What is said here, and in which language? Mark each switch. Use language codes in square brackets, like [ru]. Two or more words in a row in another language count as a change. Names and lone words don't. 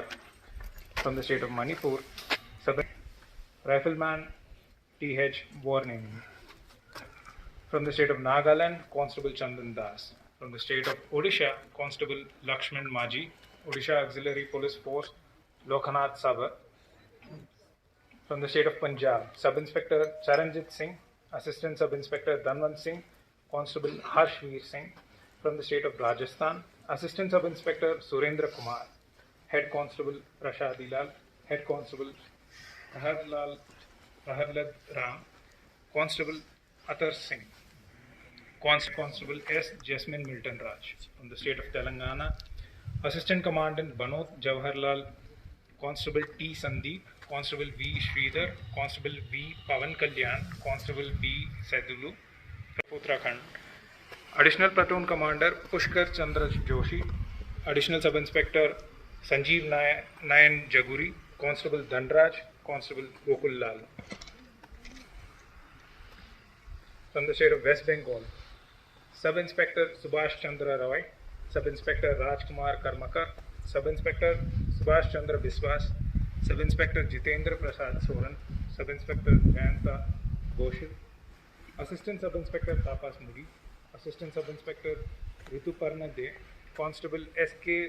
[en] From the state of Manipur, Rifleman T.H. Warning. From the state of Nagaland, Constable Chandan Das. From the state of Odisha, Constable Lakshman Maji, Odisha Auxiliary Police Force, Lokanath Sabha. From the state of Punjab, Sub-Inspector Charanjit Singh, Assistant Sub-Inspector Dhanwant Singh, Constable Harshveer Singh. From the state of Rajasthan, Assistant Sub-Inspector Surendra Kumar, Head Constable Rashad Lal, Head Constable Prahalad Ram, Constable Atar Singh, Constable S. Jasmine Milton Raj. From the state of Telangana, Assistant Commandant Banot Jawaharlal, Constable T. Sandeep, Constable V. Sridhar, Constable V. Pavan Kalyan, Constable B. Sedulu, Uttarakhand. Additional Platoon Commander Pushkar Chandra Joshi, Additional Sub-Inspector Sanjeev Nayan Jaguri, Constable Dandraj, Constable Gokul Lal. From the state of West Bengal, Sub-Inspector Subhash Chandra Roy, Sub-Inspector Rajkumar Karmakar, Sub-Inspector Subhash Chandra Biswas, Sub-Inspector Jitendra Prasad Soran, Sub-Inspector Jayanta Goshil, Assistant Sub-Inspector Tapas Mudi, Assistant Sub-Inspector Rituparna De, Constable S.K.